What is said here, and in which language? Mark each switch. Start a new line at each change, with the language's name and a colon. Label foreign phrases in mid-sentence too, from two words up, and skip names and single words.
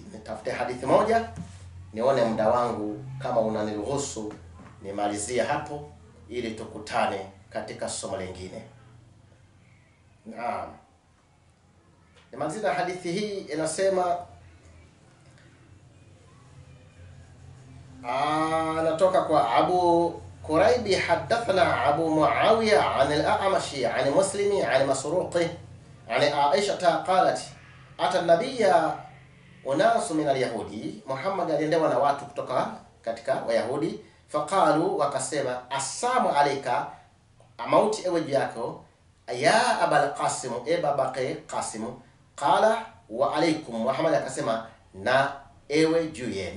Swahili: Nitafute hadithi moja, nione muda wangu kama unaniruhusu nimalizie hapo ili tukutane katika somo lingine. Naam. Nimalizia hadithi hii inasema natoka kwa Abu Kuraibi
Arabic: حدثنا أبو معاوية عن الأعمش عن مسلم عن مسروق عن عائشة قالت أتى النبي أناس من اليهود,
Swahili: Muhammad aliendewa na watu kutoka katika Wayahudi,
Arabic: faqalu wakasema السلام عليك,
Swahili: amauti ewe juu yako,
Arabic: يا أبا القاسم, babake Qasim. قال وعليكم,
Swahili: Muhammad akasema na ewe juu yenu.